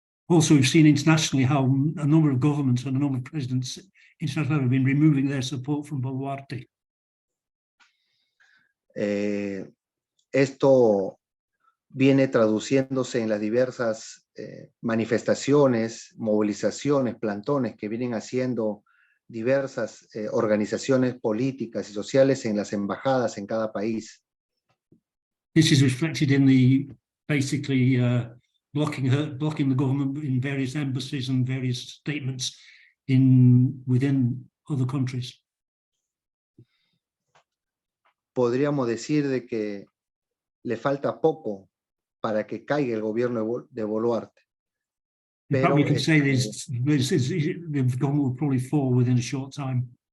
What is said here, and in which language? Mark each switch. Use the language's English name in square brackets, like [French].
[English] Also, we've seen internationally how a number of governments and a number of presidents internationally have been removing their support from Boluarte. [Spanish] Esto viene traduciéndose en las diversas manifestaciones, movilizaciones, plantones que vienen haciendo diversas organizaciones políticas y sociales en las embajadas en cada país. [English] This is reflected in the basically blocking the government in various embassies and various statements within other countries. [Spanish] Podríamos decir de que le falta poco para que caiga el gobierno de Boluarte. [English] Pero we can say the government will probably fall within a short time.